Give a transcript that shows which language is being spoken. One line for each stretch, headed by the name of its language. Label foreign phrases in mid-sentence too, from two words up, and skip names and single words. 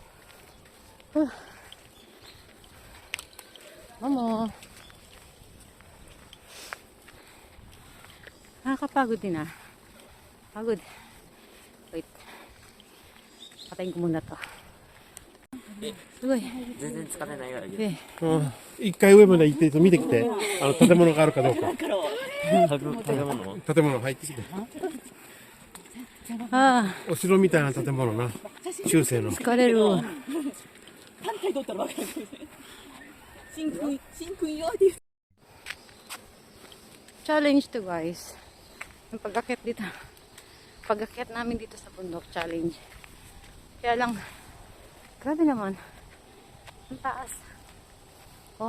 Filipino: Momo. Nakakapagod din ah. Pagod. Wait. Patayin ko muna to. Uy.
Japanese: 全然疲れないわよ。 Okay. 一回上まで行って見てきて、建物があるかどうか。食べ物建物入ってきて。 Ah, お城みたいな建物な。中世の。疲れる。
English: Challenge to guys.
Filipino: Yung pag-akyat dito. Pag-akyat namin dito sa bundok, challenge. Kaya lang, grabe naman. Ang taas. Oh.